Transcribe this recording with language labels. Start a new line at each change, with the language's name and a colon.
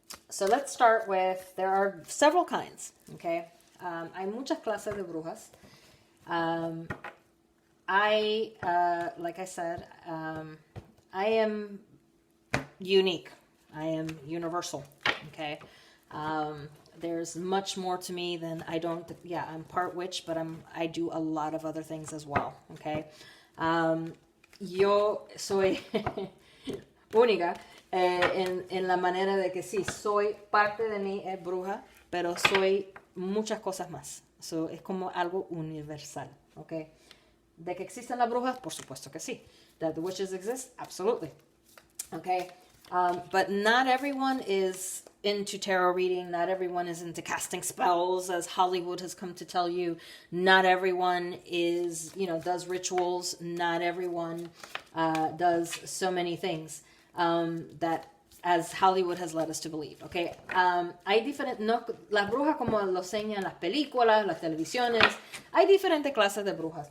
English: So let's start with, there are several kinds. Okay.
Spanish: Hay muchas clases de brujas.
English: Like I said, I am unique. I am universal. Okay. There's much more to me than I'm part witch, but I do a lot of other things as well. Okay.
Spanish: Yo soy única en la manera de que sí, soy parte de mí es bruja, pero soy muchas cosas más. So, es como algo universal. Okay. ¿De que existen las brujas? Por supuesto que sí.
English: That the witches exist? Absolutely. Okay. But not everyone is into tarot reading. Not everyone is into casting spells, as Hollywood has come to tell you. Not everyone is, does rituals. Not everyone does so many things that as Hollywood has led us to believe, okay?
Spanish: Hay las brujas como lo enseñan las películas, las televisiones, hay diferentes clases de brujas.